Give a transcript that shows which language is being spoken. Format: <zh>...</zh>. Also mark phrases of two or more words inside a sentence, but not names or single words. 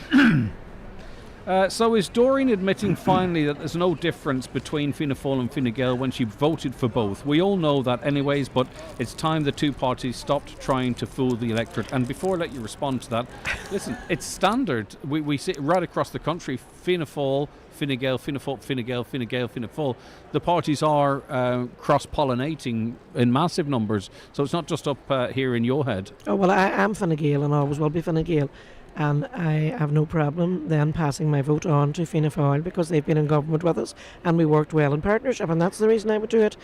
<en>So is Doreen admitting finally that there's no difference between Fianna Fáil and Fine Gael when she voted for both? We all know that anyways, but it's time the two parties stopped trying to fool the electorate. And before I let you respond to that, listen, it's standard. We see it right across the country. Fianna Fáil, Fine Gael, Fianna Fáil, Fine Gael, Fine Gael, Fianna Fáil. The parties are cross-pollinating in massive numbers. So it's not just up here in your head. Oh, well, I am Fine Gael and always will be Fine Gael. And I have no problem then passing my vote on to Fianna Fáil because they've been in government with us and we worked well in partnership, and that's the reason I would do it.</en>